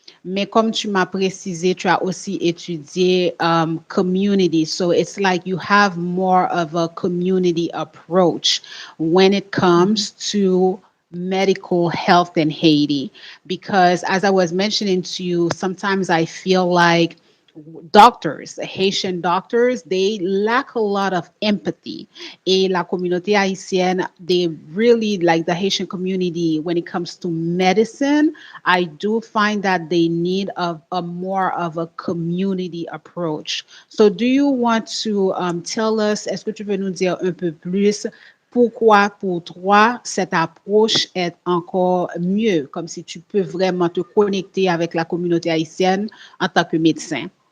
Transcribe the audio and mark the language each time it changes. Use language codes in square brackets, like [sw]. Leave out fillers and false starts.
[fr] Mais comme tu m'as précisé, tu as aussi étudié community. [en] So it's like you have more of a community approach when it comes to medical health in Haiti. Because as I was mentioning to you, sometimes I feel like doctors, Haitian doctors, they lack a lot of empathy. [fr] Et la communauté haïtienne, [en] they really like the Haitian community when it comes to medicine. I do find that they need a more of a community approach. So, do you want to tell us, [fr] est-ce que tu veux nous dire un peu plus pourquoi pour toi cette approche est encore mieux, comme si tu peux vraiment te connecter avec la communauté haïtienne en tant que médecin?